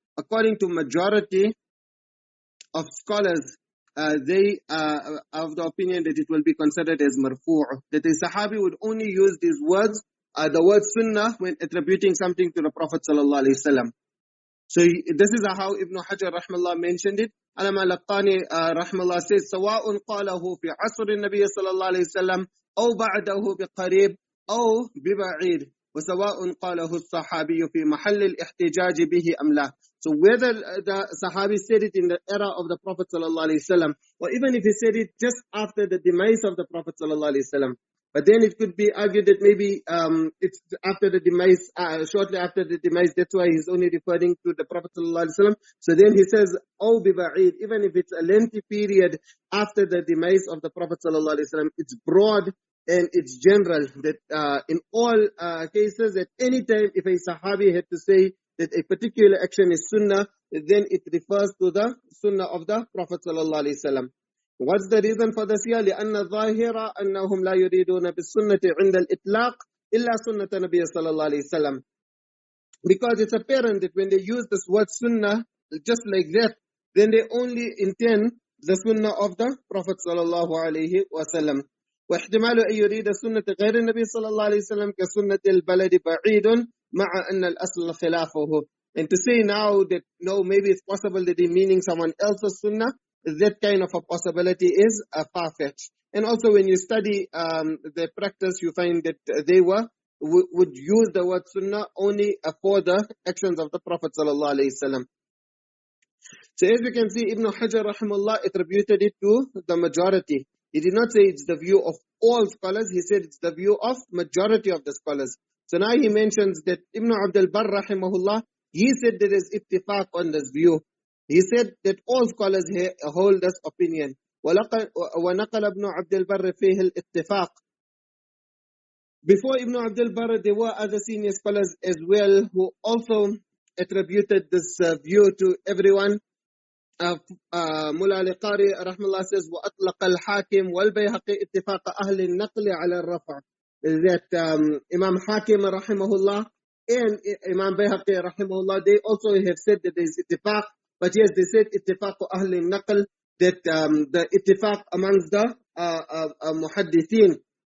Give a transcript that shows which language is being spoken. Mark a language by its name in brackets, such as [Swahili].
[English] According to majority of scholars, they are of the opinion that it will be considered as marfu'. That a Sahabi would only use these words, the word Sunnah, when attributing something to the Prophet sallallahu alaihi wasallam. So this is how Ibn Hajar rahmallah mentioned it. Alama Laqani rahmallah says, [Arabic] سواء قاله في عصر النبي صلى الله عليه وسلم أو بعده بقريب أو ببعيد وسواء قاله الصحابي في محل الاحتجاج به أم لا. [English] So whether the Sahabi said it in the era of the Prophet sallallahu alaihi wasallam, or even if he said it just after the demise of the Prophet sallallahu alaihi wasallam, but then it could be argued that maybe it's after the demise, shortly after the demise, that's why he's only referring to the Prophet sallallahu alaihi wasallam. So then he says, "Oh, biba'id," even if it's a lengthy period after the demise of the Prophet sallallahu alaihi wasallam, it's broad and it's general. That in all cases, at any time, if a Sahabi had to say that a particular action is Sunnah, then it refers to the Sunnah of the Prophet sallallahu alaihi wasallam. What's the reason for this here? [Arabic] لأن الظاهر أنهم لا يريدون بالسنة عند الإطلاق إلا سنة النبي صلى الله عليه وسلم. [English] Because it's apparent that when they use this word Sunnah, just like that, then they only intend the Sunnah of the Prophet صلى الله عليه وسلم. [Arabic] واحتمال أن يريد سنة غير النبي صلى الله عليه وسلم كسنة البلد بعيد مع أن الأصل خلافه. [English] And to say now that no, maybe it's possible that they're meaning someone else's Sunnah, that kind of a possibility is far-fetched. And also when you study the practice, you find that they would use the word sunnah only for the actions of the Prophet sallallahu alaihi wasallam. So as we can see, Ibn Hajar rahimahullah attributed it to the majority. He did not say it's the view of all scholars, he said it's the view of majority of the scholars. So now he mentions that Ibn Abdul Barr rahimahullah, he said there is ittifaq on this view. He said that all scholars hold this opinion. [Arabic] وَنَقَلَ ابْنُ عَبْدِ الْبَرِّ فِيهِ الْإِتِّفَاقِ. [English] Before Ibn Abdul Barr, there were other senior scholars as well who also attributed this view to everyone. Mullah al-Qari rahimahullah says [Arabic] وَأَطْلَقَ الْحَاكِمْ وَالْبَيْهَقِي اتِّفَاقَ أَهْلِ النَّقْلِ عَلَى الرَّفْعِ. [English] That Imam Hakim rahimahullah and Imam Bayhaqi rahimahullah, they also have said that there is ittifaq, but yes, they said ittifaq [Arabic] أهل النقل, [English] that the ittifaq amongst the muhaddithin.